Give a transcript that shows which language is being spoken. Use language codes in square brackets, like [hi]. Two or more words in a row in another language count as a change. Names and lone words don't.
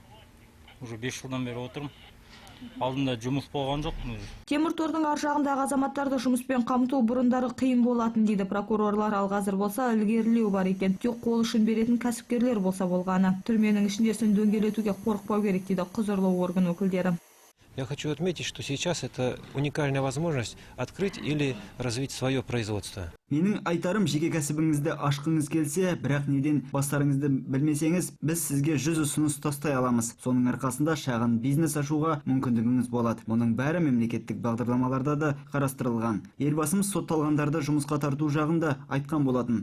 [kk] Уже 5 жылдан бері отырмын. Алдында жұмыс болған жоқ. Темір тордың ар жағындағы азаматтарды жұмыспен қамту бұрындары қиын болатын дейді прокурорлар, ал қазір болса ілгерілеу бар екен. Тек қол ұшын беретін кәсіпкерлер болса болғаны. Түрменің ішіндесін дөңгелетуге қорықпау керек дейді құзырлы орган өкілдері. [ru] Я хочу отметить, что сейчас это уникальная возможность открыть или развить свое производство. [kk] Менің айтарым, жеке кәсібіңізді ашқыңыз келсе, бірақ неден бастарыңызды білмесеңіз, біз сізге 100 ұсыныс тастай аламыз. Соның арқасында шағын бизнес ашуға мүмкіндігіңіз болады. Мұның бәрі мемлекеттік бағдарламаларда да қарастырылған. Елбасымыз сотталғандарды жұмысқа тарту жағында айтқан болатын.